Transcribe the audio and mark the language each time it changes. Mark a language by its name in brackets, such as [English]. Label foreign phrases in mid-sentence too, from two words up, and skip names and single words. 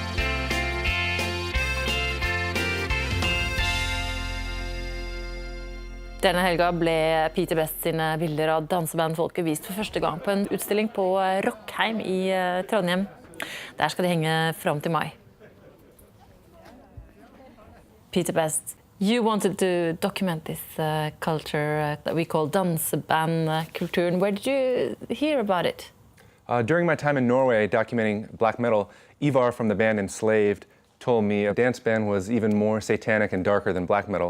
[Norwegian] Denne helga ble Peter Best sine bilder av dansebandfolket vist for første gang på en utstilling på Rockheim i Trondheim. Der skal de henge fram til mai. [English] Peter Best, you wanted to document this culture that we call danseband culture. Where did you hear about it? During my time in Norway documenting black metal, Ivar from the band Enslaved told me a dance band was even more satanic and darker than black metal.